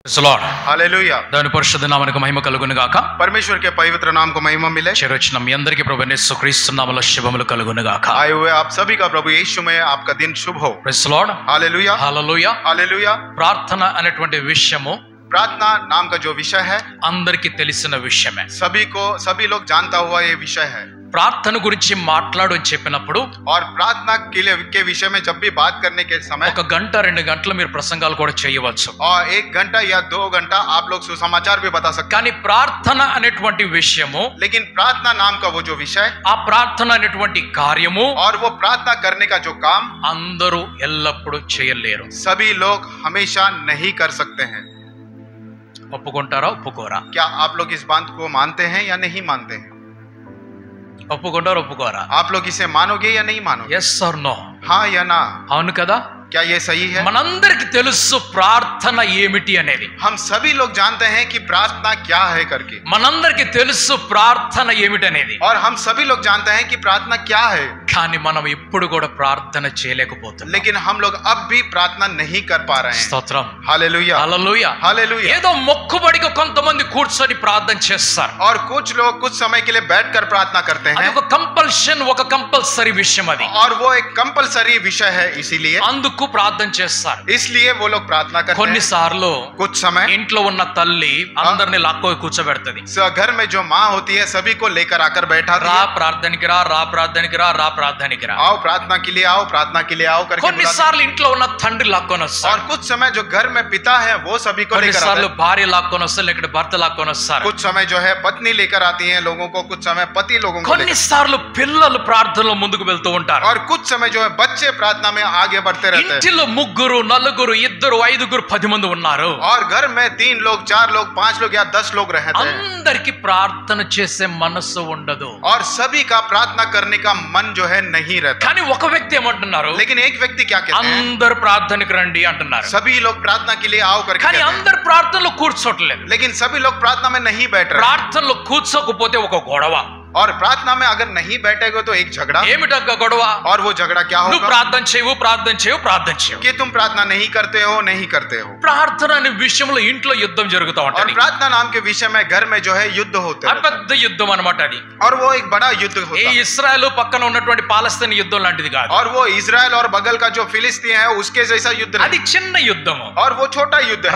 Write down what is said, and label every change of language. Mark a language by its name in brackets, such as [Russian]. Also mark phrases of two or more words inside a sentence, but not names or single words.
[Hindi] हालेलुया। [Telugu] దేవుని పరిశుద్ధ నామమునకు మహిమ కలుగును గాక. [Hindi] परमेश्वर के पवित्र नाम को महिमा मिले। [Telugu] చేరొచ్చిన మీ అందరికీ ప్రభువైన యేసుక్రీస్తు నామములో శుభములు కలుగును గాక. [Hindi] आए हुए आप सभी का प्रभु यीशु में आपका दिन शुभ हो। [English] praise the Lord. [Hindi] हालेलुया [Telugu] హల్లెలూయా. [Hindi] हालेलुया। [Telugu] ప్రార్థన అనేటువంటి విషయము [Hindi] प्रार्थना नाम का जो विषय है [Telugu] అందరికీ తెలిసిన విషయమే. [Hindi] सभी लोग जानता हुआ ये विषय है। [Telugu] ప్రార్థన గురించి మాట్లాడు అని చెప్పినప్పుడు [Hindi] और प्रार्थना के विषय में जब भी बात करने के समय [Telugu] ఒక గంట 2 గంటలు మీరు ప్రసంగాలు కూడా చేయవచ్చు. [Hindi] और 1 घंटा या 2 घंटा आप लोग सुसमाचार भी बता सकते हैं। [Telugu] కానీ ప్రార్థన అనేటువంటి విషయము, [Hindi] लेकिन प्रार्थना नाम का वो जो विषय [Telugu] ఆ ప్రార్థన అనేటువంటి కార్యము [Hindi] और वो प्रार्थना करने का जो काम [Telugu] అందరూ ఎల్లప్పుడూ చేయలేరు. [Hindi] सभी लोग हमेशा नहीं कर सकते हैं। [Telugu] ఒప్పుకుంటారా ఒప్పుకోరా? [Hindi] क्या आप लोग इस बात को मानते हैं या नहीं मानते हैं? [Telugu] ఒప్పుకుంటారా ఒప్పుకోరా? [Hindi] आप लोग इसे मानोगे या नहीं मानोगे? [English] yes or no? [Hindi] हाँ या ना? [Telugu] అవును కదా? [Hindi] क्या ये सही है? [Telugu] మనందరికి తెలుసు ప్రార్థన ఏమిటి అనేది. [Hindi] हम सभी लोग जानते हैं कि प्रार्थना क्या है करके। [Telugu] మనందరికి తెలుసు ప్రార్థన ఏమిటి అనేది. [Hindi] और हम सभी लोग जानते हैं कि प्रार्थना क्या है। [Telugu] కానీ మనం ఇప్పుడు కూడా ప్రార్థన చేయలేకపోతున్నాం. [Hindi] लेकिन हम लोग अब भी प्रार्थना नहीं कर पा रहे हैं। [Telugu] స్తోత్రం. [Hindi] हालेलुया [Telugu] హల్లెలూయా. [Hindi] हालेलुया। [Telugu] ఏదో మొక్కుబడిగా కొంతమంది కూర్చొని ప్రార్థన చేస్తారు. [Hindi] और कुछ लोग कुछ समय के लिए बैठकर प्रार्थना करते [Telugu] అది [Hindi] हैं [Telugu] ఒక కంపల్షన్, ఒక కంపల్సరీ విషయం అది. [Hindi] और वो एक कंपलसरी विषय है, इसीलिए [Telugu] అందుకు ప్రార్థన చేస్తారు. [Hindi] इसलिए वो लोग प्रार्थना करते हैं। [Telugu] కొన్నిసార్లు [Hindi] कुछ समय [Telugu] ఇంట్లో ఉన్న తల్లి అందరిని లాక్కొని కూర్చోబెడతది. [Hindi] घर में जो माँ होती है सभी को लेकर आकर बैठा [Telugu] రా ప్రార్థనకి రా, రా ప్రార్థనకి రా, రా ప్రార్థనకి రా. [Hindi] आओ प्रार्थना के लिए आओ, प्रार्थना के लिए आओ करके बुलाते हैं। [Telugu] కొన్నిసార్లు ఇంట్లో ఉన్న తండ్రి లాక్కొని [Hindi] और [Telugu] వస్తాడు. [Hindi] कुछ समय जो घर में पिता है वो सभी को लेकर आते [Telugu] కొన్నిసార్లు [Hindi] हैं। [Telugu] భార్య లాక్కొని వస్తారు, లేకపోతే భర్త లాక్కొని వస్తారు. [Hindi] कुछ समय जो है पत्नी लेकर आती है लोगों को, कुछ समय पति लोगों को लेकर। [Telugu] కొన్నిసార్లు పిల్లలు ప్రార్థనలో ముందుకు వెళ్తూ ఉంటారు. [Hindi] और कुछ समय जो है बच्चे प्रार्थना में आगे बढ़ते रहते हैं। [Telugu] ఇంటిలో 3, 4, 2, 5, 10 మంది ఉన్నారు. [Hindi] और घर में 3 लोग, 4 लोग, 5 लोग या 10 लोग रहते हैं। [Telugu] అందరికి ప్రార్థన చేసే మనసు ఉండదు. [Hindi] और सभी का प्रार्थना करने का मन जो है नहीं रहता। [Telugu] కానీ ఒక వ్యక్తి ఏమంటున్నారు? [Hindi] लेकिन एक व्यक्ति क्या कहते हैं? [Telugu] అందరు ప్రార్థనకి రండి అంటున్నారు. [Hindi] सभी लोग प्रार्थना के लिए आओ करके [Telugu] కానీ [Hindi] कहते हैं। [Telugu] అందరు ప్రార్థనలో కూర్చోట్లేదు. [Hindi] लेकिन सभी लोग प्रार्थना में नहीं बैठ रहे। [Telugu] ప్రార్థనలో కూర్చోకపోతే ఒక గొడవ. [Hindi] और प्रार्थना में अगर नहीं बैठेगे तो एक झगड़ा। [Telugu] ఏమిటక్క గొడవ? [Hindi] और वो झगड़ा क्या [Telugu] నువ్వు [Hindi] होगा? [Telugu] ప్రార్థన చేయవు, ప్రార్థన చేయవు, ప్రార్థన చేయవు. [Hindi] कि तुम प्रार्थना नहीं करते हो, नहीं करते हो। [Telugu] ప్రార్థన అనే విషయంలో ఇంట్లో యుద్ధం జరుగుతూ [Hindi] और [Telugu] ఉంటది. [Hindi] प्रार्थना नाम के विषय में घर में जो है युद्ध होते [Telugu] ఆ [Hindi] हैं। [Telugu] పెద్ద యుద్ధం అన్నమాట అది. [Hindi] और वो एक बड़ा युद्ध [Telugu] ఏ [Hindi] होता है। [Telugu] ఇస్రాయేల్ పక్కన ఉన్నటువంటి పాలస్తీన్ యుద్ధం లాంటిది కాదు. [Hindi] और वो इजराइल और बगल का जो फिलिस्तीन है उसके जैसा युद्ध [Telugu] అది [Hindi] नहीं। [Telugu] చిన్న యుద్ధము. [Hindi] और वो छोटा युद्ध है।